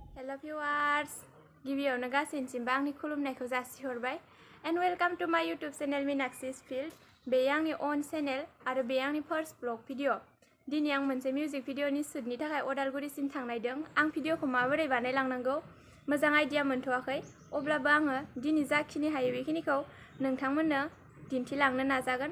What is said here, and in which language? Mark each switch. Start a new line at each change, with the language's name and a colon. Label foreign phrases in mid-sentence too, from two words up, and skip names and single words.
English: Hello viewers,
Bodo: गिबियावनो गासैनिसिमबो आंनि खुलुमनायखौ जासिहरबाय
English: and welcome to my YouTube channel Minakshi's Field.
Bodo: बे आंनि
English: own channel
Bodo: आरो बे आंनि
English: first vlog video.
Bodo: दिनै आं मोनसे मिउजिक भिडिअनि शुटनि थाखाय अदालगुरिसिम थांनायदों। आं भिडिअखौ माबोरै बानायलांनांगौ मोजां आइडिया मोनथ'वाखै। अब्लाबो आङो दिनै जाखिनि हायो बेखिनिखौ नोंथांमोननो दिन्थिलांनो नाजागोन।